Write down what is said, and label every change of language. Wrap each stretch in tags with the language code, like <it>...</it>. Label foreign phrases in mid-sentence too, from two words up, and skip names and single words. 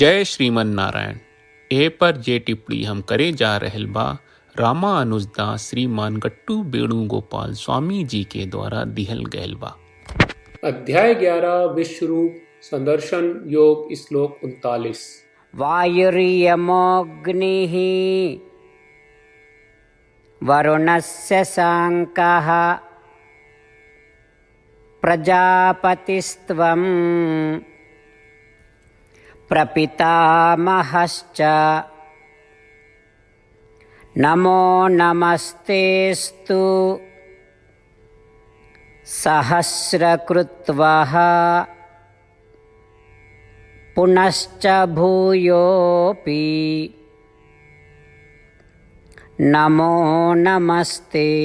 <bho>जय श्रीमन नारायण। ए पर जे टिप्पणी हम करे जा रहल बा रामानुजदास श्रीमान गट्टू वेणुगोपाल स्वामी जी के द्वारा दिहल गयल बा। अध्याय 11 विश्वरूप संदर्शन योग श्लोक 39।</bho> <sa>वायुर्यमोऽग्निः वरुणस्य शाङ्कः प्रजापतिस्त्वं प्रपितामहश्च नमो नमस्तेस्तु सहस्रकृत्वः पुनश्च भूयोऽपि नमो नमस्ते।</sa>